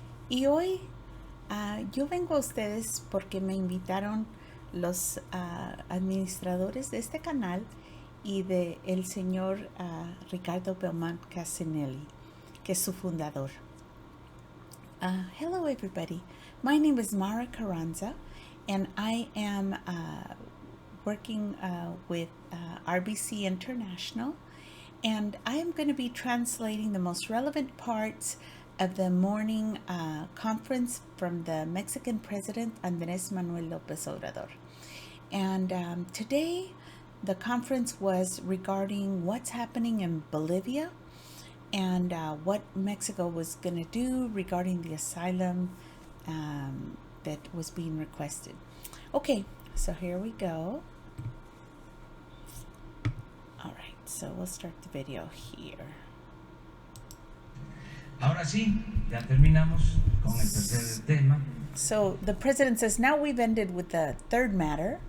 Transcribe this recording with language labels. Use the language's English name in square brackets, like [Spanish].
[Spanish] Y hoy yo vengo a ustedes porque me invitaron los administradores de este canal y de el señor Ricardo Belmont Casinelli, que es su fundador. [English] Hello, everybody. My name is Mara Carranza, and I am working with RBC International, and I am going to be translating the most relevant parts of the morning conference from the Mexican President Andrés Manuel Lopez Obrador. And today, the conference was regarding what's happening in Bolivia and what Mexico was going to do regarding the asylum that was being requested. Okay, so here we go. All right, so we'll start the video here. [Spanish] Ahora sí, ya terminamos con el tercer tema. [English] So the president says, now we've ended with the third matter.